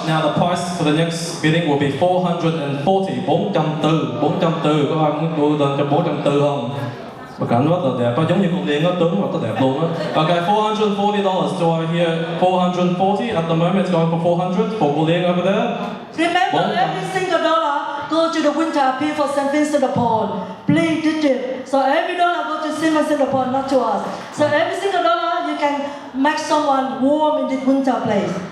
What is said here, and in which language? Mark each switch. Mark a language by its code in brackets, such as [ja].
[en] Now the price for the next bidding will be $440. 440. [vi] Có ai muốn đưa lên cho 440 không? Bức ảnh rất là đẹp, giống như con Liên đó, tướng rất là đẹp luôn á. [en] Okay, $440. Do I hear 440? At the moment, it's going for 400 for cô Liên over there. Remember, every single dollar go to the winter appeal for St. Vincent de Paul. Please digit. So every dollar go to St. Vincent de Paul, not to us. So every single dollar you can make someone warm in this winter place.